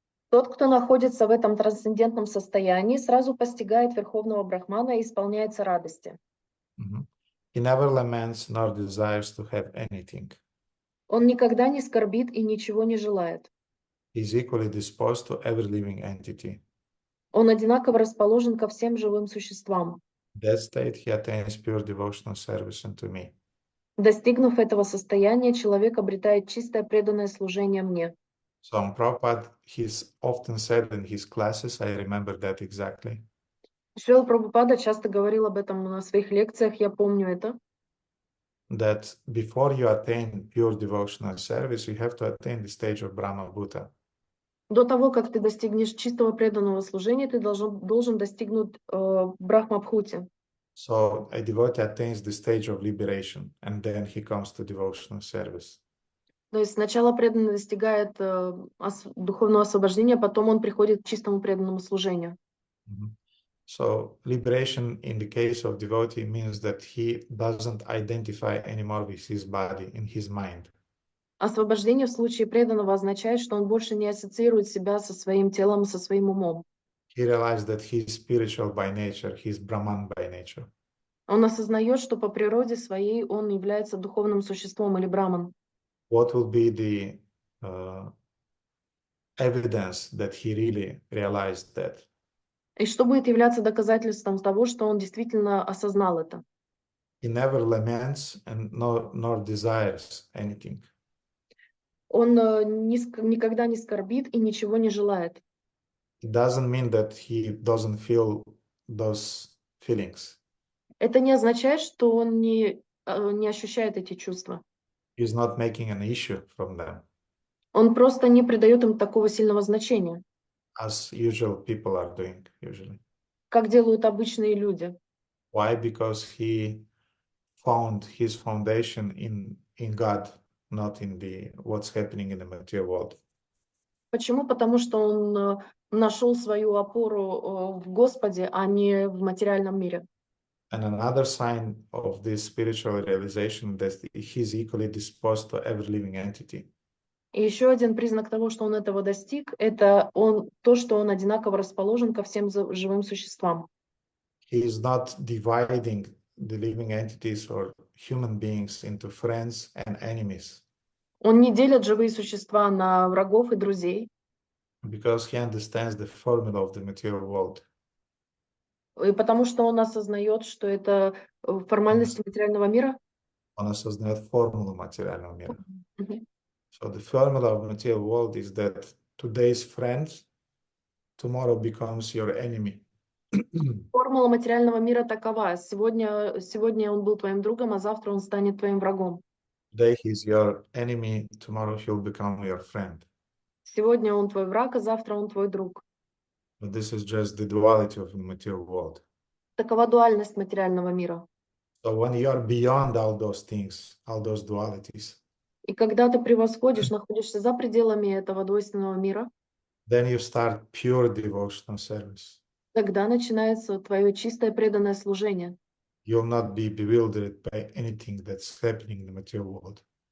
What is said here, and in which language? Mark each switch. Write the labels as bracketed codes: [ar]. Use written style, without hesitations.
[ru] Тот, кто находится в этом трансцендентном состоянии, сразу постигает Верховного Брахмана и исполняется радости. [en] He never laments nor desires to have anything. [ru] Он никогда не скорбит и ничего не желает. [en] He is equally disposed to every living entity. [ru] Он одинаково расположен ко всем живым существам. [en] In that state, he attains pure devotional service unto me. [ru] Достигнув этого состояния, человек обретает чистое преданное служение мне. [en] So Prabhupada, he's often said in his classes, I remember that exactly. [ru] Шрила Прабхупада часто говорил об этом на своих лекциях, я помню это. [en] That before you attain pure devotional service, you have to attain the stage of Brahma Bhuta. [ru] До того, как ты достигнешь чистого преданного служения, ты должен достигнуть Брахма-бхути. [en] So a devotee attains the stage of liberation, and then he comes to devotional service. [ru] То есть сначала преданный достигает духовного освобождения, потом он приходит к чистому преданному служению. [en] So liberation in the case of devotee means that he doesn't identify anymore with his body in his mind. [ru] Освобождение в случае преданного означает, что он больше не ассоциирует себя со своим телом, со своим умом. [en] He realized that he is spiritual by nature, he is Brahman by nature. [ru] Он осознает, что по природе своей он является духовным существом или браман. [en] What will be the evidence that he really realized that? [ru] И что будет являться доказательством того, что он действительно осознал это? [en] He never laments and nor desires anything. [ru] Он никогда не скорбит и ничего не желает. [en] It doesn't mean that he doesn't feel those feelings. [ru] Это не означает, что он не ощущает эти чувства. [en] He's not making an issue from them, [ru] Он просто не придает им такого сильного значения, [en] as usual people are doing usually. [ru] как делают обычные люди. [en] Why? Because he found his foundation in God not in what's happening in the material world. [ru] Почему? Потому что он нашел свою опору в Господе, а не в материальном мире. [en] And another sign of this spiritual realization that he's equally disposed to every living entity. [ru] И еще один признак того, что он этого достиг, это то, что он одинаково расположен ко всем живым существам. [en] He is not dividing the living entities or human beings into friends and enemies. [ru] Он не делит живые существа на врагов и друзей. [en] Because he understands the formula of the material world. [ru] И потому что он осознает, что это формальности материального мира. Он осознает формулу материального мира. [en] So the formula of material world is that today's friend tomorrow becomes your enemy. [ru] Формула материального мира такова: сегодня он был твоим другом, а завтра он станет твоим врагом. [en] Today he's your enemy, tomorrow he'll become your friend. [ru] Сегодня он твой враг, а завтра он твой друг. [en] But this is just the duality of the material world. [ru] Такова дуальность материального мира. [en] So when you are beyond all those things, all those dualities, [ru] И когда ты превосходишь, находишься за пределами этого двойственного мира, [en] then you start pure devotional service. [ru] тогда начинается твое чистое преданное служение. [en] You'll not be bewildered by anything that's happening in the material world.